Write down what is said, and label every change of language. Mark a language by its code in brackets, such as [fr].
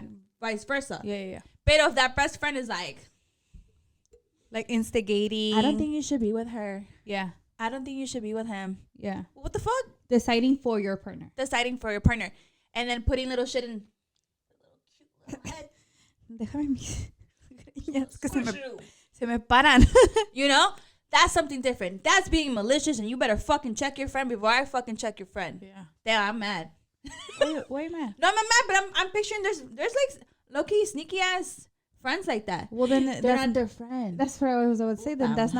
[en] and vice versa. Yeah. But if that best friend is like Instigating. I don't think you should be with her. Yeah. I don't think you should be with him. Yeah. What the fuck? Deciding for your partner. Deciding for your partner. And then putting little shit in. [es] Déjame mis greñas que se me paran. [en] That's something different. That's being malicious, and you better fucking check your friend before I fucking check your friend. Yeah. Damn, I'm mad. Why am I? No, I'm not mad, but I'm picturing there's like low-key sneaky ass friends like that. Well, then They're not their friend. that's what I was about to say. Then [es] Puta [en] that's not